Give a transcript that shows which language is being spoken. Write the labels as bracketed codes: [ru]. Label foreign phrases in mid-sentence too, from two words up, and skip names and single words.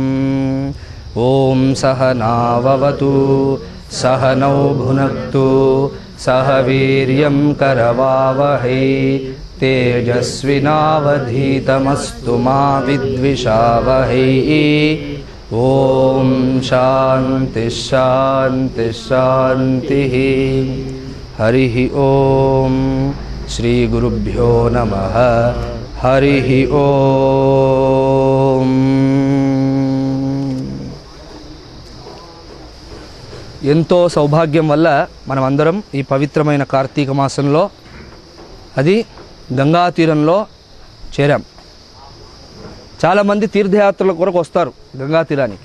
[sa] ॐ सहनाववतु सहनौ भुनक्तु सह वीर्यं करवावहै तेजस्विनावधीतमस्तु मा विद्विषावहै। ॐ शान्ति शान्ति शान्तिः। हरिः ॐ श्री गुरुभ्यो नमः। हरिः ॐ। [te] ఎంతో సౌభాగ్యం వల్ల మనమందరం ఈ పవిత్రమైన కార్తీక మాసంలో అది గంగా తీరంలో చేరాం. చాలామంది తీర్థయాత్రల కొరకు వస్తారు గంగా తీరానికి.